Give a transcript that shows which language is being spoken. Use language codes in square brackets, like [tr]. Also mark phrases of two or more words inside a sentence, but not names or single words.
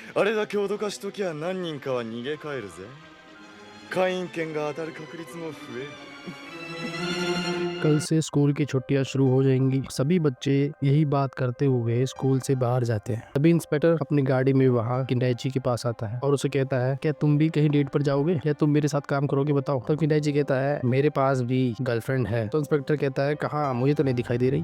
[ja] あれだけ脅かしときゃ何人かは逃げ帰るぜ。会員権が当たる確率も増える。 [hi] कल से स्कूल की छुट्टियां शुरू हो जाएंगी। सभी बच्चे यही बात करते हुए स्कूल से बाहर जाते हैं। तभी इंस्पेक्टर अपनी गाड़ी में वहाँ किंडाइची के पास आता है और उसे कहता है, क्या तुम भी कहीं डेट पर जाओगे या तुम मेरे साथ काम करोगे, बताओ। तो किंडाइची कहता है, मेरे पास भी गर्लफ्रेंड है। तो इंस्पेक्टर कहता है, कहाँ, मुझे तो नहीं दिखाई दे रही।